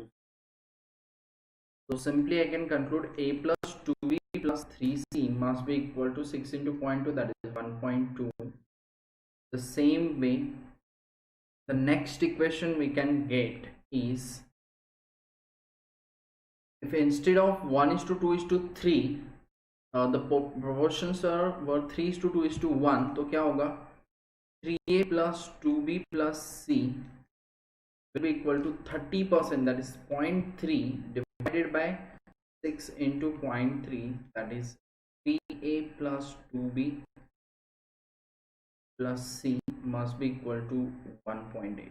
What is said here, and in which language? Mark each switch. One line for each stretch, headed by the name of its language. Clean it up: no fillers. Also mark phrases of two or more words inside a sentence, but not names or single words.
English: So simply I can conclude A plus 2B plus 3C must be equal to 6 into 0.2, that is 1.2. The same way, the next equation we can get is, if instead of 1:2:3 the proportions were 3:2:1,
Hindi: तो क्या होगा,
English: 3A plus 2B plus C will be equal to 30%, that is 0.3, divided by 6 into 0.3, that is 3A plus 2B plus C must be equal to 1.8.